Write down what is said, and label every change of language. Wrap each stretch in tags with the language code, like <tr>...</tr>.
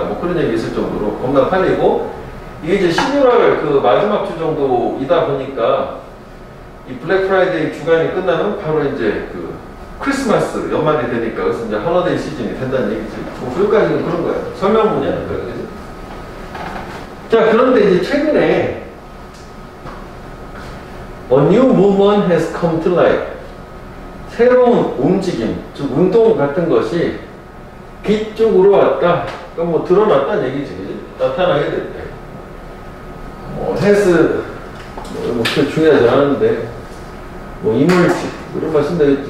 <ko>뭐 그런 얘기 있을 정도로 겁나 팔리고, 이게 이제 11월 그 마지막 주 정도이다 보니까 이 블랙 프라이데이 주간이 끝나면 바로 이제 그 크리스마스 연말이 되니까 그래서 이제 헐러데이 시즌이 된다는 얘기지. 뭐 그것까지는 그런 거야. 설명문이야. 그지? 자, 그런데 이제 최근에</ko> <en>A new movement has come to light.</en> <ko>새로운 움직임, 즉 운동 같은 것이 빛 쪽으로 왔다. 그럼 뭐 드러났다는 얘기지, 그지? 나타나게 됐대. 뭐 has, 뭐 그렇게 중요하지 않은데, 뭐 이물지, 이런 말 쓴다 했지.</ko>